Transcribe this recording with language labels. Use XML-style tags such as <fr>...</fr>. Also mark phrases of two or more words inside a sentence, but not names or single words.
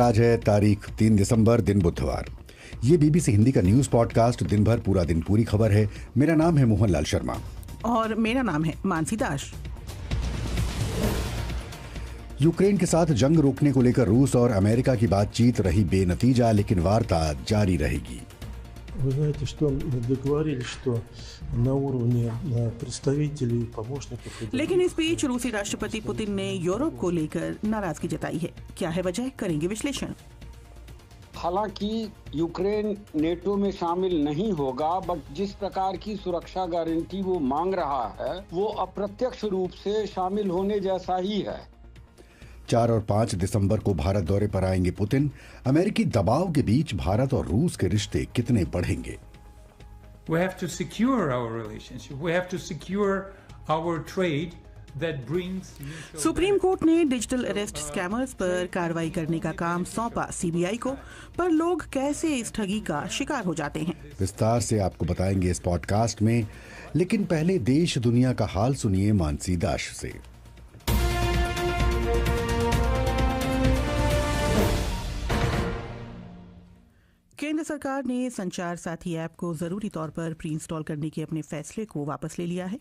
<hi>आज है तारीख 3 दिसंबर, दिन बुधवार। ये बीबीसी हिंदी का</hi> <en>news podcast</en> <hi>दिन भर पूरा दिन पूरी खबर है। मेरा नाम है मोहनलाल शर्मा और मेरा नाम है मानसी दास। यूक्रेन के साथ जंग रोकने को लेकर रूस और अमेरिका की बातचीत रही बेनतीजा, लेकिन वार्ता जारी रहेगी।</hi> <ru>Вы знаете, что договорились, что на уровне представителей, помощников...</ru> <hi>लेकिन इस बीच रूसी राष्ट्रपति पुतिन ने यूरोप को लेकर नाराजगी जताई है। क्या है वजह, करेंगे विश्लेषण। हालांकि यूक्रेन नेटो में शामिल नहीं होगा, बट जिस प्रकार की सुरक्षा गारंटी वो मांग रहा है वो अप्रत्यक्ष रूप से शामिल होने जैसा ही है। 4 और 5 दिसंबर को भारत दौरे पर आएंगे पुतिन। अमेरिकी दबाव के बीच भारत और रूस के रिश्ते कितने बढ़ेंगे?</hi> <en>We have to secure our relationship. We have to secure our trade that brings</en> <hi>सुप्रीम कोर्ट ने</hi> <en>digital arrest scammers</en> <hi>पर कार्रवाई करने का काम सौंपा सीबीआई को, पर लोग कैसे इस ठगी का शिकार हो जाते हैं, विस्तार से आपको बताएंगे इस पॉडकास्ट में। लेकिन पहले देश दुनिया का हाल सुनिए मानसी दास से। केंद्र सरकार ने संचार साथी ऐप को जरूरी तौर पर</hi> <en>pre install</en> <hi>करने के अपने फैसले को वापस ले लिया है।</hi>